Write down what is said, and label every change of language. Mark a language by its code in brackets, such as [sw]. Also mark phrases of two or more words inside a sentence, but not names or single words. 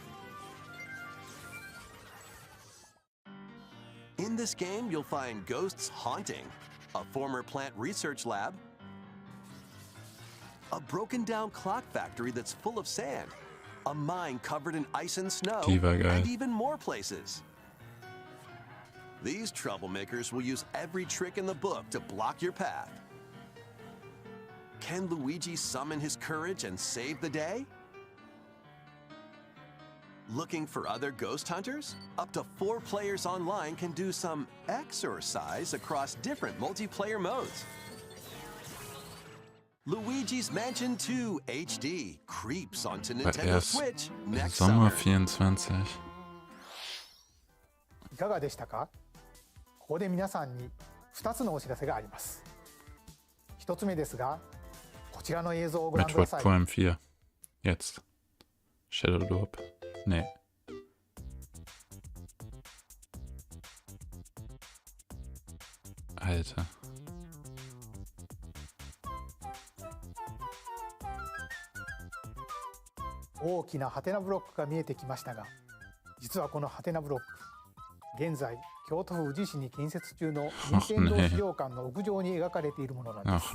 [en] In this game, you'll find ghosts haunting, a former plant research lab, a broken down clock factory that's full of sand, a mine covered in ice and snow, [de] Die war geil. [en] and even more places. These troublemakers will use every trick in the book to block your path. Can Luigi summon his courage and save the day? Looking for other ghost hunters? Up to 4 players online can do some exercise across different multiplayer modes. Luigi's Mansion 2 HD creeps onto [de] War [en] Nintendo [de] erst [en] Switch next [de] Sommer [en] summer. [de] 24. [ja] いかがでしたか？ここで皆さんに2つのお知らせがあります。1つ目ですが、こちらの映像をご覧くだ [de] Metroid [ja] さい。 [de] Prime 4. Jetzt. Shadow Loop. Nee. Alter. [ja] 大きなハテナブロックが見えてきましたが、実はこのハテナブロック、現在京都府宇治市に建設中の任天堂資料館の屋上に描かれているものなんです。